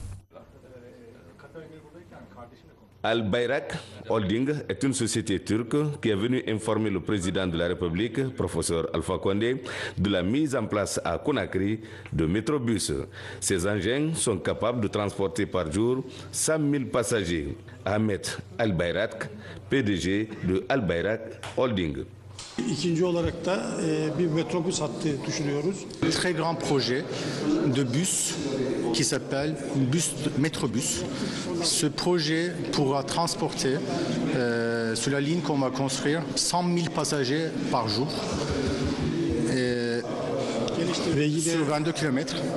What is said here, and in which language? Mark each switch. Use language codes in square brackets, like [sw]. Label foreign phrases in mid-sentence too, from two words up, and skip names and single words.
[fr] Al Bayrak Holding est une société turque qui est venue informer le président de la République, professeur Alpha Condé, de la mise en place à Conakry de métrobus. Ces engins sont capables de transporter par jour 100 000 passagers. Ahmet Al Bayrak, PDG de Al Bayrak Holding. [tr] İkinci olarak da bir metrobüs hattı düşünüyoruz. [fr] Très grand projet de bus qui s'appelle Métrobus. Ce projet pourra transporter sur la ligne qu'on va construire 100 000 passagers par jour sur 22 km.